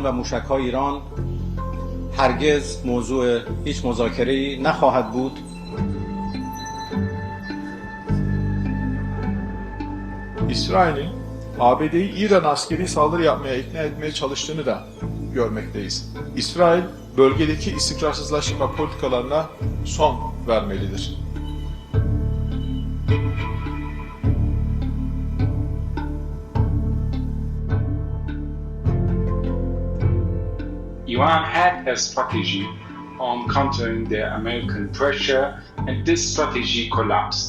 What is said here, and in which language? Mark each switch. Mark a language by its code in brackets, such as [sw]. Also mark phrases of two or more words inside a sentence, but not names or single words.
[fa] و موشک‌های ایران هرگز موضوع هیç مذاکره‌ای نخواهد بود. [tr] İsrail'in ABD'yi İran askeri saldırı yapmaya ikna etmeye çalıştığını da görmekteyiz. İsrail bölgedeki istikrarsızlaştırma politikalarına son vermelidir. [en] Iran had a strategy on countering the American pressure, and this strategy collapsed.